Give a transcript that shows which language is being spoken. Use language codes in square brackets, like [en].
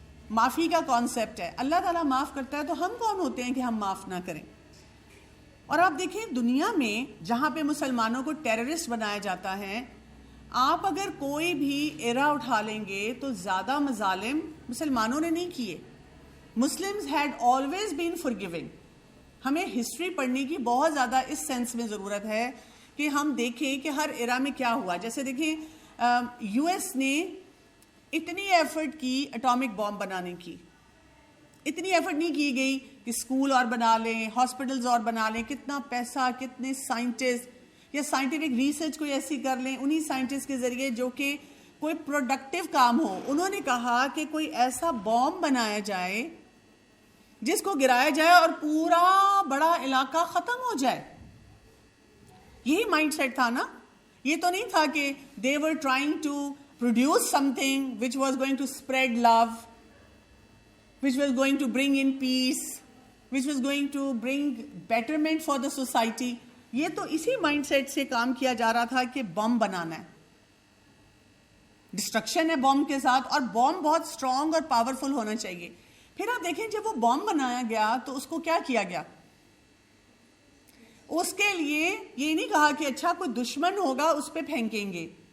[ur] معافی کا کانسیپٹ ہے, اللہ تعالیٰ معاف کرتا ہے تو ہم کون ہوتے ہیں کہ ہم معاف نہ کریں. اور آپ دیکھیں دنیا میں جہاں پہ مسلمانوں کو ٹیررسٹ بنایا جاتا ہے, آپ اگر کوئی بھی ایرا اٹھا لیں گے تو زیادہ مظالم مسلمانوں نے نہیں کیے. [en] Muslims had always been forgiving. [ur] ہمیں ہسٹری پڑھنے کی بہت زیادہ اس سینس میں ضرورت ہے کہ ہم دیکھیں کہ ہر ایرا میں کیا ہوا. جیسے دیکھیں یو ایس نے اتنی ایفرٹ کی اٹامک بام بنانے کی, اتنی ایفرٹ نہیں کی گئی کہ اسکول اور بنا لیں, ہاسپٹلز اور بنا لیں, کتنا پیسہ, کتنے سائنٹسٹ یا سائنٹیفک ریسرچ کوئی ایسی کر لیں انہی سائنٹسٹ کے ذریعے جو کہ کوئی پروڈکٹیو کام ہو. انہوں نے کہا کہ کوئی ایسا بام بنایا جائے جس کو گرایا جائے اور پورا بڑا علاقہ ختم ہو جائے. یہی مائنڈ سیٹ تھا نا یہ تو نہیں تھا کہ [en] they were trying to produce something which was going to spread love, which was going to bring in peace, which was going to bring betterment for the society. [ur] یہ تو اسی مائنڈ سیٹ سے کام کیا جا رہا تھا کہ بم بنانا ہے، ڈسٹرکشن ہے بم کے ساتھ، اور بم بہت اسٹرانگ اور پاورفل ہونا چاہیے. پھر آپ دیکھیں جب وہ بم بنایا گیا تو اس کو کیا کیا گیا؟ اس کے لیے یہ نہیں کہا کہ اچھا کوئی دشمن ہوگا اس پہ پھینکیں گے.